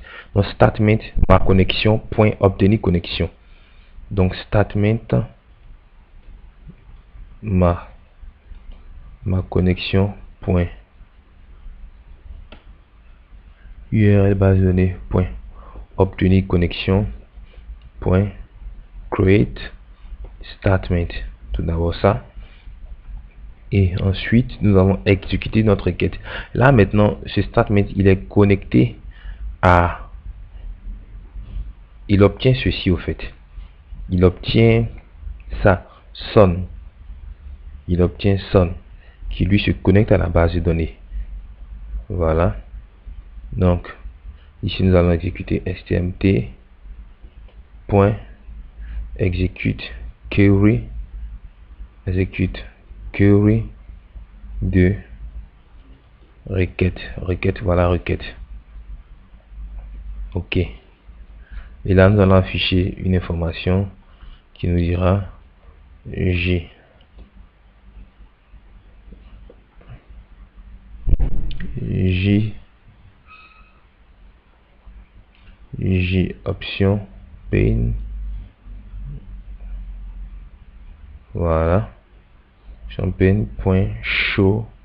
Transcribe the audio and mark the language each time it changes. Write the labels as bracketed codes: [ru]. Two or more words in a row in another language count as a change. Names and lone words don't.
[fr] Donc statement ma connexion point obtenir connexion. Donc statement ma connexion point URL base de données point obtenir connexion point [en] create statement. [fr] Tout d'abord ça, et ensuite nous allons exécuter notre requête. Là maintenant, ce statement il est connecté à, il obtient ceci au fait, il obtient ça, son, il obtient son qui lui se connecte à la base de données. Voilà, donc ici nous allons exécuter stmt point [en] execute query, execute query [fr] de requête, voilà requête. Ok, et là nous allons afficher une information qui nous dira J [en] option pane, [fr] voilà, champagne point show